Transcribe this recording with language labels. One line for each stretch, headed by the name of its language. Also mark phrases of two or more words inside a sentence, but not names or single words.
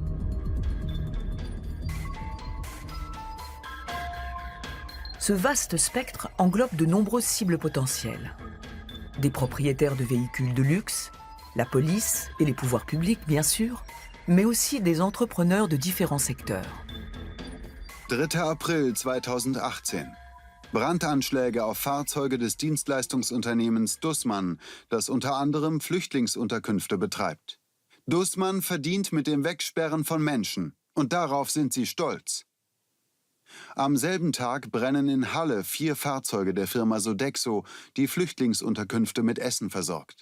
French: Ce vaste spectre englobe de nombreuses cibles potentielles. Des propriétaires de véhicules de luxe, la police et les pouvoirs publics, bien sûr, mais aussi des entrepreneurs de différents secteurs.
German: 3. April 2018. Brandanschläge auf Fahrzeuge des Dienstleistungsunternehmens Dussmann, das unter anderem Flüchtlingsunterkünfte betreibt. Dussmann verdient mit dem Wegsperren von Menschen und darauf sind sie stolz. Am selben Tag brennen in Halle 4 Fahrzeuge der Firma Sodexo, die Flüchtlingsunterkünfte mit Essen versorgt.